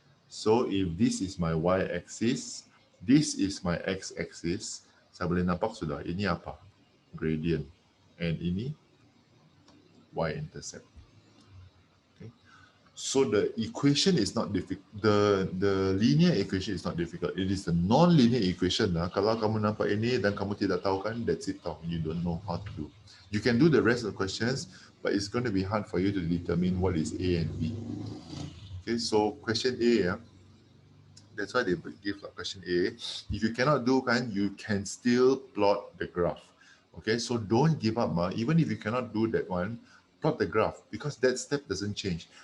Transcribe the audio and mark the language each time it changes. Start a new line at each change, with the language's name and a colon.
English: So if this is my y-axis, this is my x-axis,
Malay: saya boleh nampak sudah, ini apa?
English: Gradient. And
Malay: ini
English: y-intercept. So the equation is not difficult. The linear equation is not difficult. It is the non-linear equation.
Malay: Kalau kamu nampak ini dan kamu tidak tahu kan,
English: that's it. You don't know how to do. You can do the rest of the questions, but it's going to be hard for you to determine what is A and B. Okay, so question A, that's why they give question A. If you cannot do
Malay: kan,
English: you can still plot the graph. Okay, so don't give up. Even if you cannot do that one, plot the graph, because that step doesn't change.